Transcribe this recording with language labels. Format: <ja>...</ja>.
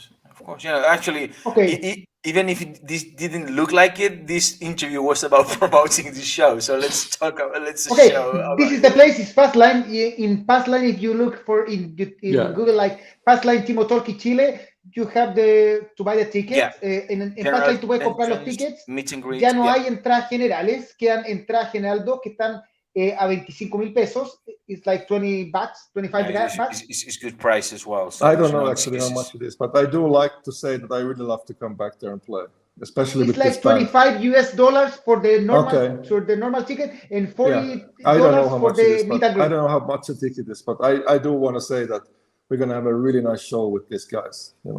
<en>Of course, actually, even if this didn't look like it, this interview was about promoting the show. So let's talk about this is the place. It's Pass Line. In Pass Line, if you look for in Google, like Pass Line Timo Tolkki Chile, you have to buy the tickets.</en> <es>En Pass Line tú puedes comprar los tickets. Ya no hay entradas generales, quedan entradas general 2 que están a 25,000 pesos.</es> <en>It's like $20, $25. It's good price as well. So I don't know actually how much it is, but I do like to say that I really love to come back there and play, especially with this band. It's like $25 for the normal ticket, and $40 for the meet and greet. I don't know how much a ticket is, but I do want to say that we're going to have a really nice show with these guys.</en>